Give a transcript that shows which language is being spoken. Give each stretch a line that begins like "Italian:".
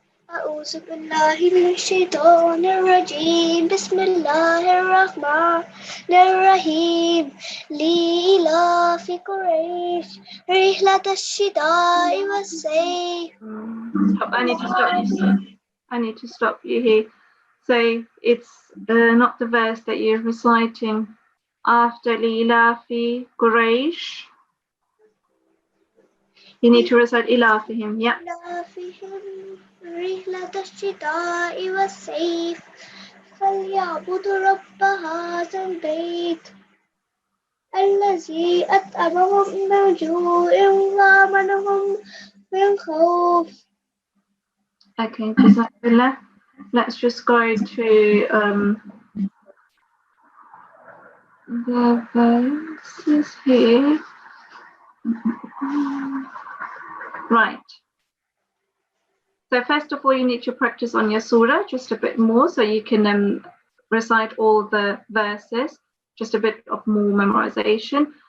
Arabic: أعوذ بالله من الشيطان الرجيم بسم الله الرحمن الرحيم لإيلاف قريش رحلة الشتاء والصيف.
English: Stop. I need to stop you. I need to stop you here. So it's not the verse that you're reciting after Lilafi Quraysh. You need to recite Ilafihim, yeah.
Arabic: إيلافهم رحلة الشتاء والصيف فليعبدوا رب هذا البيت الذي أطعمهم من جوع وآمنهم من خوف.
English: Okay, Jazakallah. Let's just go to the verses here. Right. So first of all, you need to practice on your surah just a bit more so you can recite all the verses, just a bit of more memorization.